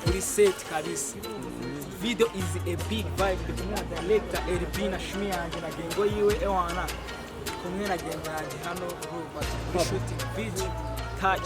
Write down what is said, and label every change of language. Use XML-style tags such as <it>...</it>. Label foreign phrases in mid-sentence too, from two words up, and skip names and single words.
<bem>set kabisa.</bem> <en>Video is a big vibe.</en> <bem>Kumwe na director LB na shumi yanje na gengo yiwe ewana. Kumwe na gengo yanje hano bro</bem> <en>shooting video touch.</en>